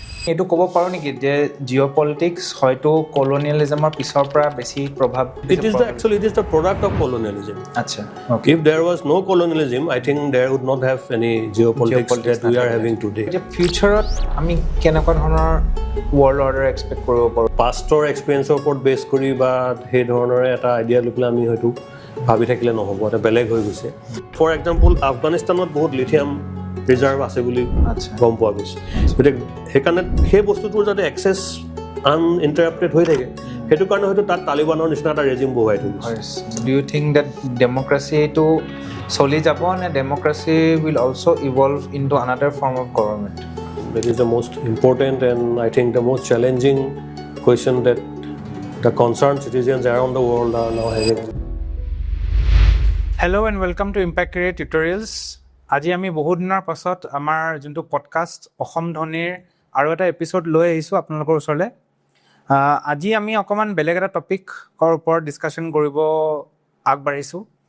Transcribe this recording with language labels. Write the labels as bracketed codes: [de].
[as] এইটো ক'ব পাৰো নেকি যে জিঅ'পলিটিক্স হয়তো কলোনিয়েলিজমৰ পিছৰ পৰা বেছি প্ৰভাৱ [en] It is the product of colonialism. [as] আচ্ছা okay [en] If there was no colonialism, I think there would not have any geopolitics that we are having today. [as] যে ফিউচাৰত আমি কেনেকুৱা ধৰণৰ ৱৰ্ল্ড অৰ্ডাৰ এক্সপেক্ট কৰিব পাৰোঁ পাষ্টৰ এক্সপিৰিয়েঞ্চৰ ওপৰত বেছ কৰি বা সেই ধৰণৰে এটা আইডিয়া লৈ পেলাই আমি হয়তো ভাবি থাকিলে নহ'ব, এটা বেলেগ হৈ গৈছে। ফৰ এক্সাম্পল আফগানিস্তানত বহুত লিথিয়াম ৰিজাৰ্ভ আছে বুলি গম পোৱা গৈছে, গতিকে সেইকাৰণে সেই বস্তুটোৰ যাতে এক্সেছ আনইণ্টাৰাপ্টেড হৈ থাকে সেইটো কাৰণে হয়তো তাত তালিবানৰ নিচিনা এটা ৰেজিম বহুৱাই থৈ গৈছে। [en] Do you think that ডেম'ক্ৰেচিটো চলি যাব নে democracy will also' evolve into another form of government? That is the most important and I think the most challenging question that the concerned citizens around the world are now having. Hello' and welcome to Impact Career Tutorials. [as] আজি আমি বহু দিনৰ পাছত আমাৰ যোনটো podcast Assam ধ্বনিৰ আৰু এটা এপিছ'ড লৈ আহিছোঁ আপোনালোকৰ ওচৰলৈ। আজি আমি অকণমান বেলেগ এটা টপিকৰ ওপৰত ডিছকাশ্যন কৰিব আগবাঢ়িছোঁ।